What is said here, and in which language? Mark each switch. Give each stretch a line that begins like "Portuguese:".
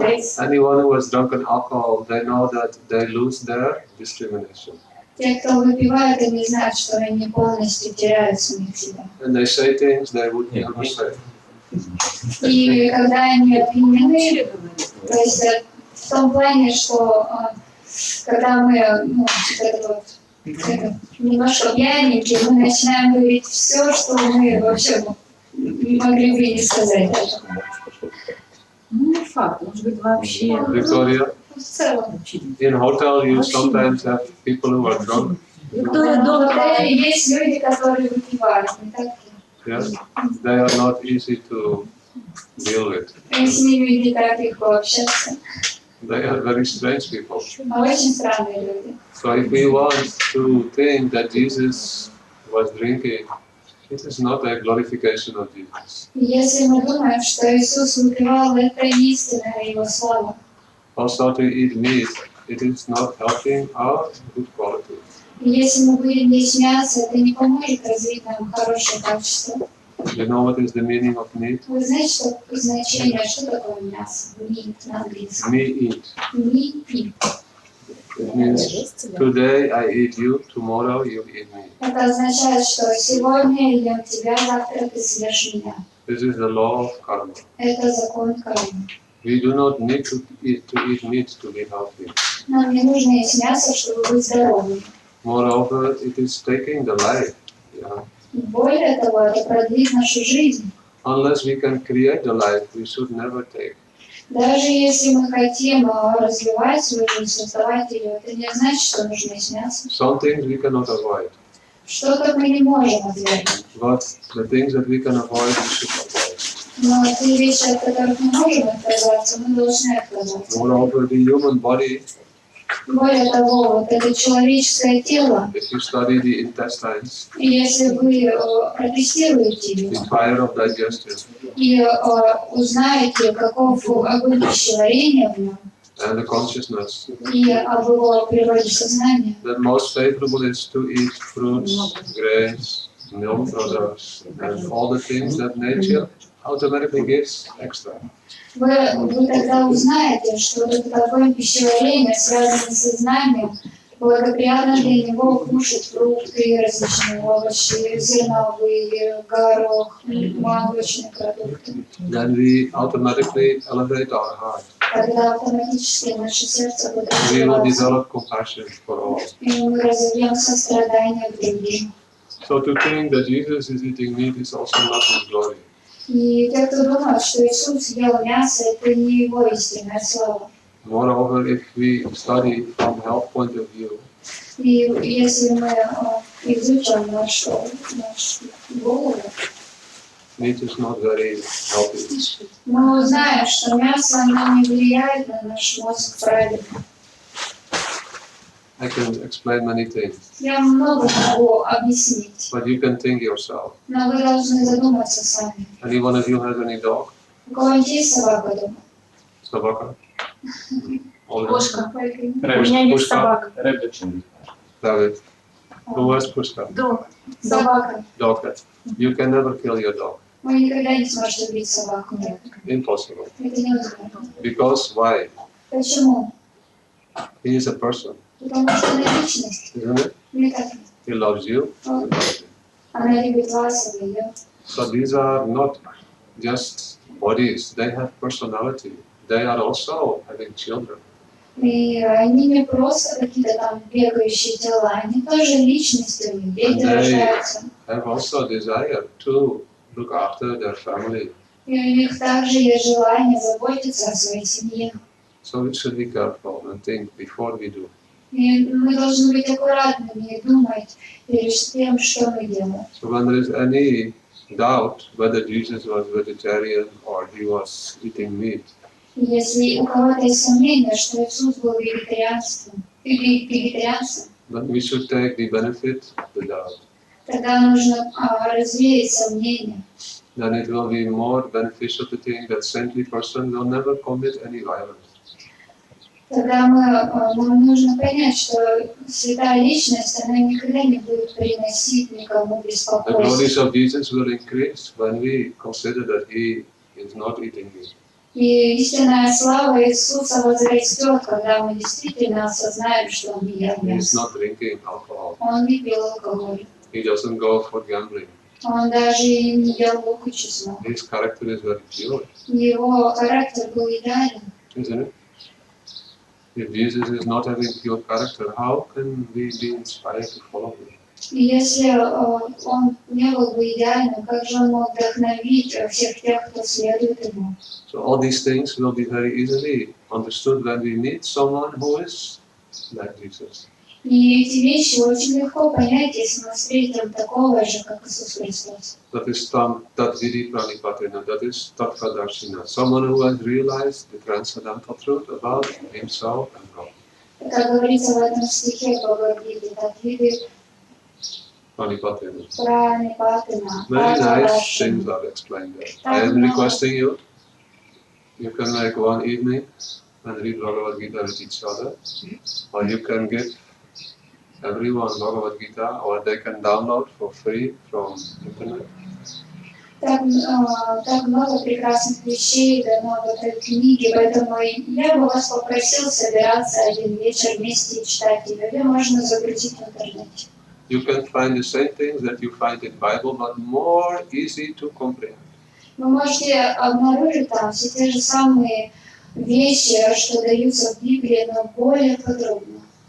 English: Anyone who has drunken alcohol, they know that they lose their discrimination.
Russian: Те, кто выпивает, они знают, что они полностью теряют самих себя.
English: And they say things they would never say.
Russian: И когда они опьянены, то есть в том плане, что когда мы немножко пьяненькие, мы начинаем говорить все, что мы вообще могли бы не сказать даже. Ну, не факт, может быть, вообще.
English: Victoria,
Russian: В целом.
English: in hotel you sometimes have people who are drunk.
Russian: Виктория В долго отеле есть люди, которые выпивают, не так ли?
English: Yes, they are not easy to deal with.
Russian: И с ними не так легко общаться.
English: They are very strange people.
Russian: Очень странные люди.
English: So if we want to think that Jesus was drinking, it is not a glorification of Jesus.
Russian: И если мы думаем, что Иисус выпивал, это истинная Его слава.
English: Also to eat meat, it is not helping our good quality.
Russian: И если мы будем есть мясо, это не поможет развить нам хорошее качество.
English: You know what is the meaning of meat?
Russian: Вы знаете, что значение, что такое мясо? Meat на английском.
English: Me eat. Meat. It means today I eat you, tomorrow you eat me.
Russian: Это означает, что сегодня я ем тебя, завтра ты съешь меня.
English: This is the law of karma.
Russian: Это закон кармы.
English: We do not need to eat meat to be healthy.
Russian: Нам не нужно есть мясо, чтобы быть здоровыми.
English: Moreover, it is taking the life. Yeah.
Russian: Более того, это продлит нашу жизнь.
English: Unless we can create the life, we should never take.
Russian: Даже если мы хотим развивать свою жизнь, создавать ее, это не значит, что нужно есть мясо.
English: Some things we cannot avoid,
Russian: Что-то мы не можем отвергнуть.
English: but the things that we can avoid, we should avoid.
Russian: Но те вещи, от которых мы можем отказаться, мы должны отказаться.
English: Moreover, the human body,
Russian: Более того, вот это человеческое тело,
English: if you study the intestines,
Russian: и если вы протестируете его
English: the fire of digestion,
Russian: и узнаете, каков огонь пищеварения в нем,
English: and the consciousness,
Russian: и об его природе сознания,
English: then most favorable is to eat fruits, grains, milk products, and all the things that nature automatically gives extra.
Russian: вы тогда узнаете, что вот этот огонь пищеварения, связанный с сознанием, благоприятно для него кушать фрукты, различные овощи, зерновые, горох, молочные продукты.
English: Then we automatically elevate our heart.
Russian: Тогда автоматически наше сердце будет
English: We will
Russian: развиваться,
English: develop compassion for all.
Russian: и мы разовьем сострадание к другим.
English: So to think that Jesus is eating meat is also not his glory.
Russian: И те, кто думает, что Иисус ел мясо, это не его истинная слава.
English: Moreover, if we study from health point of view,
Russian: И если мы изучим нашу голову,
English: meat is not very healthy.
Russian: мы узнаем, что мясо оно не влияет на наш мозг правильно.
English: I can explain many things,
Russian: Я много могу объяснить,
English: but you can think yourself.
Russian: но вы должны задуматься сами.
English: Any one of you has any dog?
Russian: У кого-нибудь есть собака дома? Собака? Кошка. Только У меня есть собака.
English: David. Who has pushka?
Russian: Дог. собака.
English: Dog. You can never kill your dog.
Russian: Вы никогда не сможете убить собаку. Нет.
English: Impossible.
Russian: Это невозможно.
English: Because why?
Russian: Почему?
English: He is a person,
Russian: Потому что она личность.
English: isn't it?
Russian: Не так.
English: He loves you.
Russian: Вот.
English: He loves you.
Russian: Она любит вас, а вы ее.
English: So these are not just bodies, they have personality. They are also having children.
Russian: И они не просто какие-то там бегающие тела, они тоже личности, у них дети рождаются.
English: Have also desire to look after their family.
Russian: И у них также есть желание заботиться о своей семье.
English: So we should be careful and think before we do.
Russian: И мы должны быть аккуратными и думать перед тем, что мы делаем.
English: So when there is any doubt whether Jesus was vegetarian or he was eating meat,
Russian: Если у кого-то есть сомнение, что Иисус был вегетарианцем,
English: then we should take the benefit of the doubt.
Russian: тогда нужно развеять сомнения.
English: Then it will be more beneficial to think that saintly person will never commit any violence.
Russian: Тогда нам нужно понять, что святая личность, она никогда не будет приносить никому
English: The
Russian: беспокойства.
English: glories of Jesus will increase when we consider that he is not eating meat.
Russian: И истинная слава Иисуса возрастет, когда мы действительно осознаем, что Он не ел
English: He is not drinking alcohol.
Russian: Он не пил алкоголь.
English: He doesn't go for gambling.
Russian: Он даже не ел лук и чеснок.
English: His character is very pure,
Russian: Его характер был идеален.
English: isn't it? If Jesus is not having pure character, how can we be inspired to follow him?
Russian: И если он не был бы идеальным, как же он мог вдохновить всех тех, кто следует ему?
English: So all these things will be very easily understood when we meet someone who is like Jesus.
Russian: И эти вещи очень легко понять, если мы встретим такого же, как Иисус Христос.
English: That is
Sanskrit: Tat Vidi Pranipatena,
English: that is Tattvadarshina, someone who has realized the transcendental truth about himself and God.
Russian: Как говорится в этом стихе Бхагавад-гиты, Татвиды
Sanskrit: Pranipatena. Pranipatena.
English: Very nice things are explained there. I am requesting you, you can make one evening and read Bhagavad Gita with each other, or you can give everyone Bhagavad Gita, or they can download for free from internet.
Russian: Так много прекрасных вещей дано в этой книге, поэтому я бы вас попросил собираться один вечер вместе и читать ее. Ее можно загрузить в интернете.
English: You can find the same things that you find in Bible, but more easy to comprehend.
Russian: Вы можете обнаружить там все те же самые вещи, что даются в Библии, но более подробно.